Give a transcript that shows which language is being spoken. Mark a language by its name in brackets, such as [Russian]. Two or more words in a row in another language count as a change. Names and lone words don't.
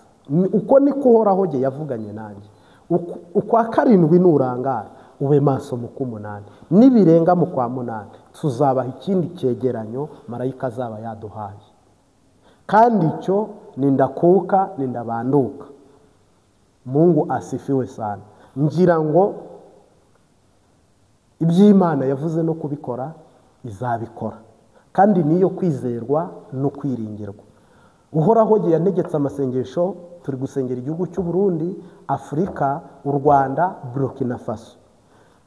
[Kinyarwanda] Uko niko Uhoraho je yavuganye nanjye. Ukwa karindwi nurangara, ube maso mu k'umunani, nibirenga mu kwa munani tuzabaha ikindi cyegeranyo marayika azaba yaduhaye. Kandi icyo nindakuka nindabanduka. [Swahili] Mungu asifiwe sana. [Kinyarwanda] Ngira ngo iby'Imana yavuze no kubikora izabikora, kandi niyo kwizerwa no kwiringirwa. Uhoraho je yantegetse amasengesho, turi gusengera igihugu cy'u Burundi, Afrika, u Rwanda, Burkina Faso.